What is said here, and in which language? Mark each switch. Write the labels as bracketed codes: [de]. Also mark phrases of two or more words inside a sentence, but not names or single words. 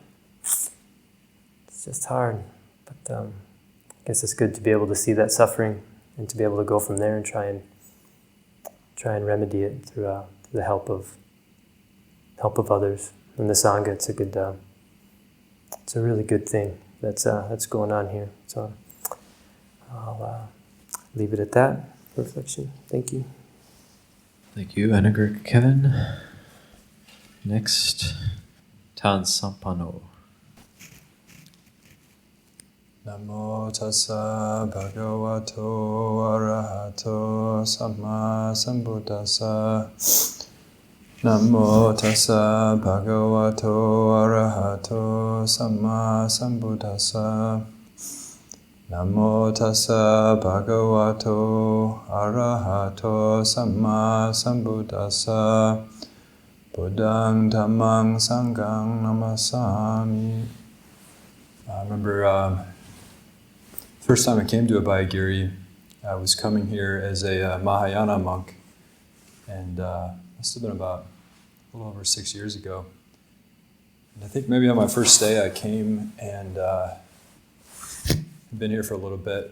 [en] It's just hard, but I guess it's good to be able to see that suffering and to be able to go from there and try and remedy it through the help of others and the Sangha. It's a really good thing that's going on here. So I'll leave it at that for reflection. Thank you. Thank you, Anagārika Kevin. Next, Tan Sampanno. [pi] Namo tassa bhagavato arahato samma sambuddhassa. Namo tassa bhagavato arahato samma sambuddhassa. Namo tassa bhagavato arahato samma sambuddhassa. Buddhaṃ dhammāṃ saṅghāṃ namasāmi. [en] I remember first time I came to Abhayagiri, I was coming here as a Mahayana monk, and must have been about a little over 6 years ago. And I think maybe on my first day I came and been here for a little bit.